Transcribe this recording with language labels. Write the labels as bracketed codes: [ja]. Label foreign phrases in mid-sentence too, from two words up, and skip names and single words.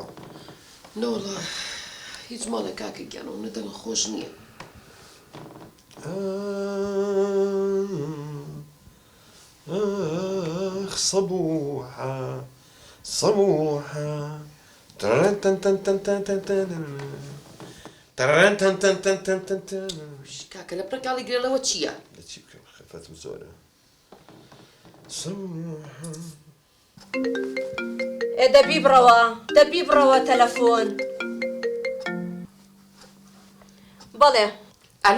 [ckb] نۆڵە هیچ ماڵە کاکە گیانەوە نەدەڵە خۆش نییە صبوحة صبوحة ترن تن تن تن تن تن تن ترن تن تن تن تن تن تن کاکە لە پرەکاڵی گرێلەوە چییە؟ چی بکەم خەفەتم زۆرە صبوحة دەبی بڕەوە تەلەفۆن بەڵێ ئەلۆ